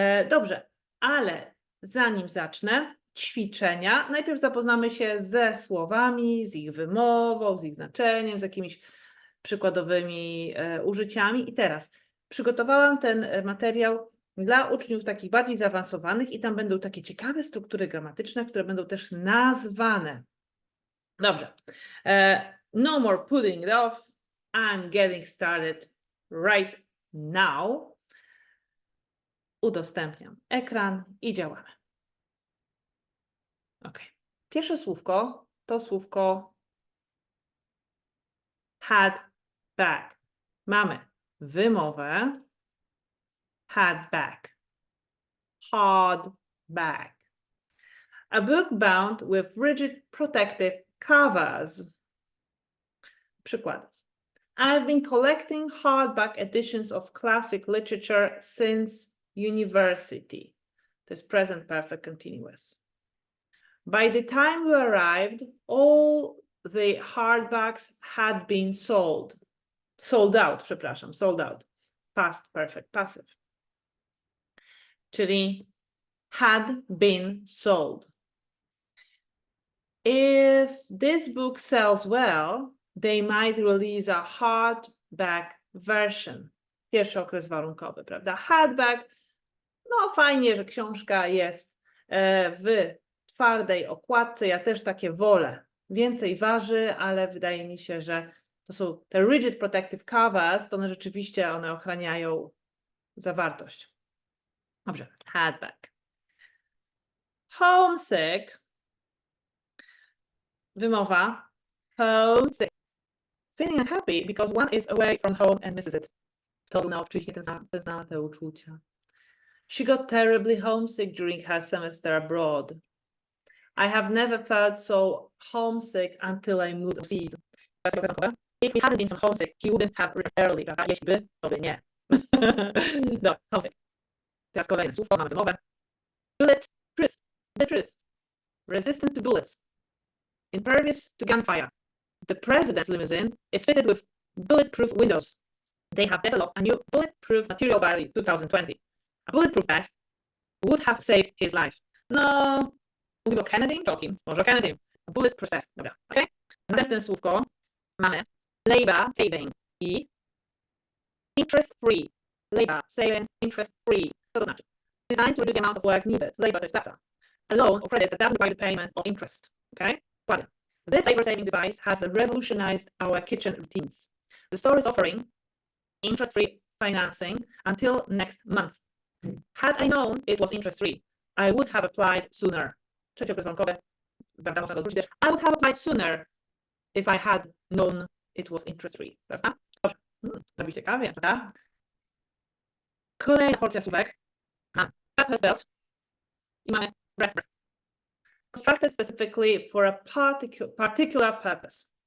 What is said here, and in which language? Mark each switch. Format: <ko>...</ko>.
<pl>Dobrze, ale zanim zacznę ćwiczenia, najpierw zapoznamy się ze słowami, z ich wymową, z ich znaczeniem, z jakimiś przykładowymi użyciami. I teraz przygotowałam ten materiał dla uczniów takich bardziej zaawansowanych i tam będą takie ciekawe struktury gramatyczne, które będą też nazwane. Dobrze.</pl> <en>No more putting it off. I'm getting started right now.</en> <pl>Udostępniam ekran i działamy. Ok. Pierwsze słówko to słówko had back. Mamy wymowę had back.</pl> <en>Hard back. A book bound with rigid protective covers.</en> <pl>Przykład.</pl> <en>I've been collecting hardback editions of classic literature since university.</en> <pl>To jest</pl> <en>present perfect continuous. By the time we arrived, all the hardbacks had been sold. Sold out. Past perfect passive.</en> <pl>Czyli</pl> <en>had been sold. If this book sells well, they might release a hardback version.</en> <pl>Pierwszy okres warunkowy, prawda? Hardback, no fajnie, że książka jest w twardej okładce, ja też takie wolę. Więcej waży, ale wydaje mi się, że to są te</pl> <en>rigid protective covers,</en> <pl>to one rzeczywiście ochraniają zawartość. Dobrze, hardback. Homesick. Wymowa homesick.</pl> <en>Feeling unhappy because one is away from home and misses it.</en> <pl>To oczywiście zna te uczucia.</pl> <en>She got terribly homesick during her semester abroad. I have never felt so homesick until I moved overseas. If he hadn't been so homesick, he wouldn't have returned early.</en> <pl>Jeśli by, to by nie. No, homesick. Teraz kolejne słówko, mamy wymowę.</pl> <en>Bulletproof. Resistant to bullets. Impervious to gunfire. The president's limousine is fitted with bulletproof windows. They have developed a new bulletproof material by 2020. A bulletproof vest would have saved his life.</en> <pl>No, mówimy o Kennedy?</pl> <en>Joking.</en> <pl>Może o Kennedy. Bulletproof vest. Dobra, ok? Następne słówko mamy labor saving i interest free.</pl> <en>Labor saving, interest free.</en> <pl>Co to znaczy?</pl> <en>Designed to reduce the amount of work needed. Labor</en> <pl>to jest praca.</pl> <en>A loan or credit that doesn't require the payment of interest. Okay?</en> <pl>Ładnie.</pl> <en>This labor-saving device has revolutionized our kitchen routines. The store is offering interest-free financing until next month. Had I known it was interest-free, I would have applied sooner.</en> <pl>Trzeci okres warunkowy, prawda, można go odwrócić też.</pl> <en>I would have applied sooner if I had known it was interest-free.</en> <pl>Prawda? Dobrze. Robi ciekawie, prawda? Kolejna porcja słówek. Mamy</pl> <en>purpose belt</en> <pl>i mamy</pl> <en>breadth. Constructed specifically for a particular purpose.</en>